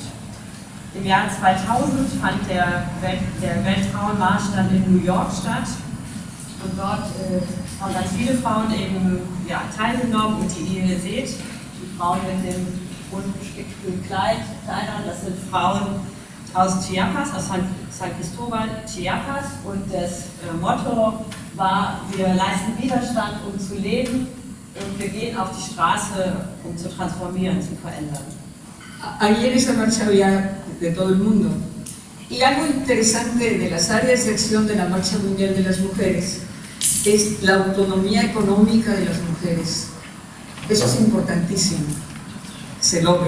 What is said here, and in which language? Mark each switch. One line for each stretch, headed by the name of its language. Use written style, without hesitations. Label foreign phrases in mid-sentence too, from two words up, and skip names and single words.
German: Im Jahr 2000 fand der Weltfrauenmarsch dann in New York statt Und dort haben ganz viele Frauen eben teilgenommen und die ihr seht, die Frauen mit dem bunten gestickten Kleid, Kleidern, das sind Frauen aus Chiapas, aus San Cristóbal, Chiapas, und das Motto war: Wir leisten Widerstand, um zu leben, und wir gehen auf die Straße, um zu transformieren, zu verändern.
Spanish: Ahí en esa marcha había de todo el mundo. Y algo interesante de las áreas de acción de la Marcha Mundial de las Mujeres es la autonomía económica de las mujeres. Eso es importantísimo. Se logre.